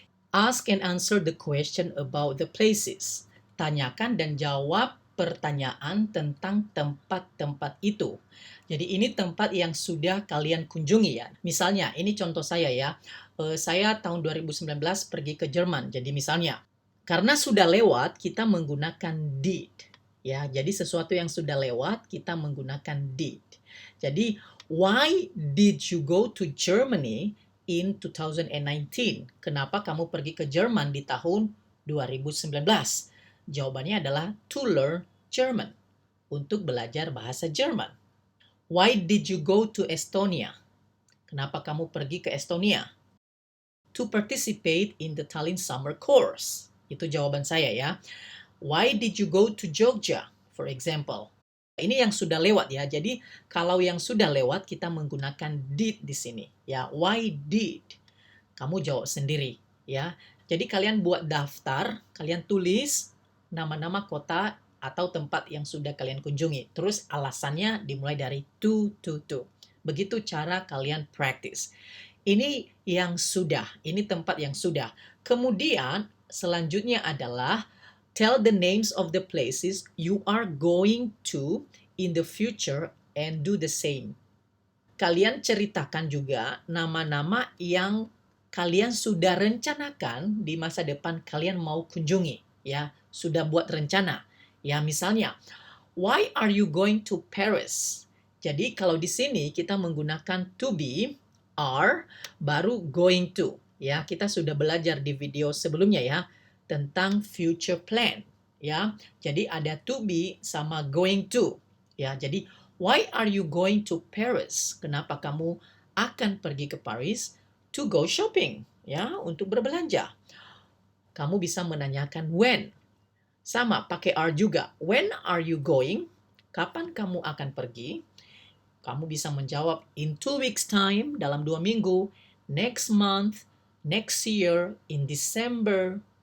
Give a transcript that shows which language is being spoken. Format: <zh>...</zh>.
<en>Ask and answer the question about the places.</en> <id>Tanyakan dan jawab pertanyaan tentang tempat-tempat itu. Jadi ini tempat yang sudah kalian kunjungi ya. Misalnya, ini contoh saya ya. Saya tahun 2019 pergi ke Jerman. Jadi misalnya, karena sudah lewat, kita menggunakan did. Ya, jadi sesuatu yang sudah lewat, kita menggunakan did.</id> <en>Jadi, why did you go to Germany in 2019?</en> <id>Kenapa kamu pergi ke Jerman di tahun 2019? Jawabannya adalah</id> <en>to learn German,</en> <id>untuk belajar bahasa Jerman.</id> <en>Why did you go to Estonia?</en> <id>Kenapa kamu pergi ke Estonia?</id> <en>To participate in the Tallinn Summer Course.</en> <id>Itu jawaban saya ya.</id> <en>Why did you go to Jogja, for example?</en> <id>Ini yang sudah lewat ya. Jadi kalau yang sudah lewat kita menggunakan did di sini ya.</id> <en>Why did?</en> <id>Kamu jawab sendiri ya. Jadi kalian buat daftar, kalian tulis nama-nama kota atau tempat yang sudah kalian kunjungi. Terus alasannya dimulai dari to. Begitu cara kalian practice. Ini yang sudah, ini tempat yang sudah. Kemudian selanjutnya adalah</id> <en>tell the names of the places you are going to in the future and do the same.</en> <id>Kalian ceritakan juga nama-nama yang kalian sudah rencanakan di masa depan kalian mau kunjungi, ya, sudah buat rencana.</id> <en>Ya, misalnya, why are you going to Paris?</en> <id>Jadi kalau di sini kita menggunakan to be, are, baru going to. Ya, kita sudah belajar di video sebelumnya ya tentang future plan. Ya, jadi ada to be sama going to.</id> <en>Ya, jadi why are you going to Paris?</en> <id>Kenapa kamu akan pergi ke Paris?</id> <en>To go shopping,</en> <id>ya, untuk berbelanja. Kamu bisa menanyakan when. Sama, pakai are juga.</id> <en>When are you going?</en> <id>Kapan kamu akan pergi? Kamu bisa menjawab</id> <en>in 2 weeks time,</en> <id>dalam 2 minggu,</id> <en>next month, next year, in December.</en>